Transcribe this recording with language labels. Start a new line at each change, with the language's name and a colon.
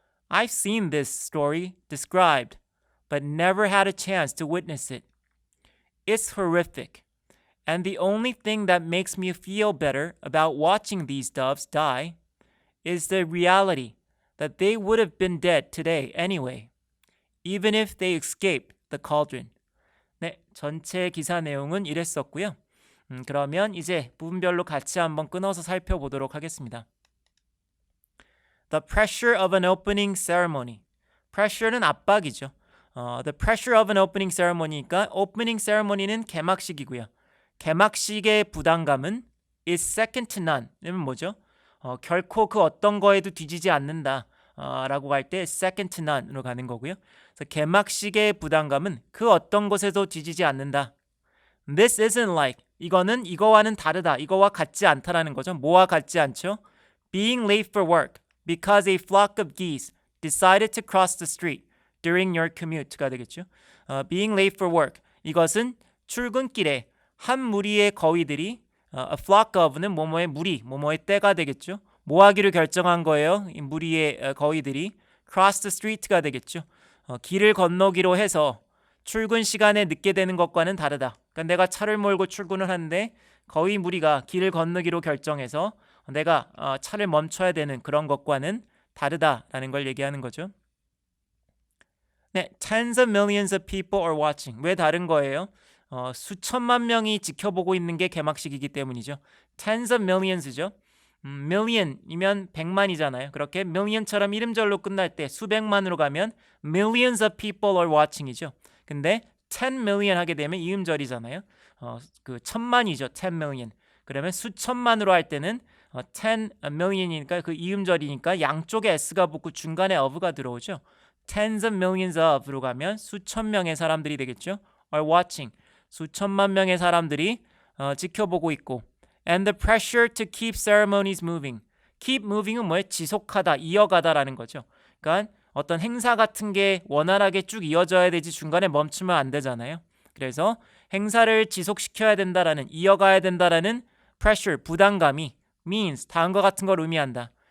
English: I've seen this story described, but never had a chance to witness it. It's horrific, and the only thing that makes me feel better about watching these doves die is the reality that they would have been dead today anyway, even if they escaped the cauldron.
Korean: 네, 전체 기사 내용은 이랬었고요. 그러면 이제 부분별로 같이 한번 끊어서 살펴보도록 하겠습니다.
English: The pressure of an opening ceremony.
Korean: pressure는 압박이죠.
English: The pressure of an opening ceremony니까 opening ceremony는
Korean: 개막식이고요. 개막식의 부담감은
English: is second to none.
Korean: 이면 뭐죠? 결코 그 어떤 거에도 뒤지지 않는다 라고 할 때
English: second to none
Korean: 으로 가는 거고요. 그래서 개막식의 부담감은 그 어떤 것에도 뒤지지 않는다.
English: This isn't like
Korean: 이거는 이거와는 다르다. 이거와 같지 않다라는 거죠. 뭐와 같지 않죠?
English: Being late for work because a flock of geese decided to cross the street during your commute가 되겠죠. Being late for work
Korean: 이것은 출근길에 한 무리의 거위들이
English: a flock of
Korean: 는 뭐뭐의 무리, 뭐뭐의 떼가 되겠죠. 뭐 하기로 결정한 거예요? 이 무리의 거위들이
English: cross the street
Korean: 가 되겠죠. 길을 건너기로 해서 출근 시간에 늦게 되는 것과는 다르다. 그러니까 내가 차를 몰고 출근을 하는데 거위 무리가 길을 건너기로 결정해서 내가 차를 멈춰야 되는 그런 것과는 다르다라는 걸 얘기하는 거죠.
English: 네, tens of millions of people are watching.
Korean: 왜 다른 거예요? 수천만 명이 지켜보고 있는 게 개막식이기 때문이죠.
English: tens of millions죠. million이면
Korean: 100만이잖아요. 그렇게 million처럼 이름절로 끝날 때 수백만으로 가면
English: millions of people are watching
Korean: 이죠. 근데 10 million 하게 되면 이음절이잖아요. 그 천만이죠. 10 million. 그러면 수천만으로 할 때는 10 million이니까 그 이음절이니까 양쪽에 s가 붙고 중간에 of가 들어오죠.
English: tens of millions of
Korean: 로 가면 수천 명의 사람들이 되겠죠.
English: are watching.
Korean: 수천만 명의 사람들이 지켜보고 있고
English: and the pressure to keep ceremonies moving.
Korean: keep moving은 뭐예요? 지속하다, 이어가다라는 거죠. 그러니까 어떤 행사 같은 게 원활하게 쭉 이어져야 되지 중간에 멈추면 안 되잖아요. 그래서 행사를 지속시켜야 된다라는, 이어가야 된다라는 pressure, 부담감이 means, 다음과 같은 걸 의미한다.